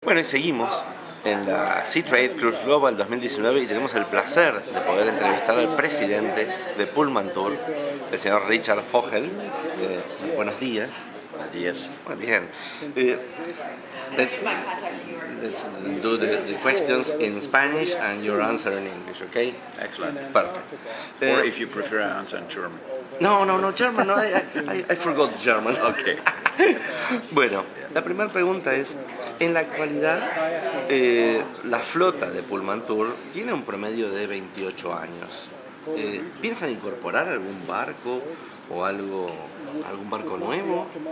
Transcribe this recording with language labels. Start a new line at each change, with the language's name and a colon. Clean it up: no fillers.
Spanish: Bueno, y seguimos en la Sea Trade Cruise Global 2019 y tenemos el placer de poder entrevistar al presidente de Pullmantur, el señor Richard Vogel. Buenos días. Buenos días. Muy bien.
English: Let's do the questions in Spanish and your answer in English, okay? Excellent. Perfect. Or if you prefer, I answer in German. No, German, no, I forgot German. Okay.
Spanish: Bueno, la primera pregunta es, en la actualidad la flota de Pullmantur tiene un promedio de 28 años. ¿Piensan incorporar algún barco o algún barco nuevo?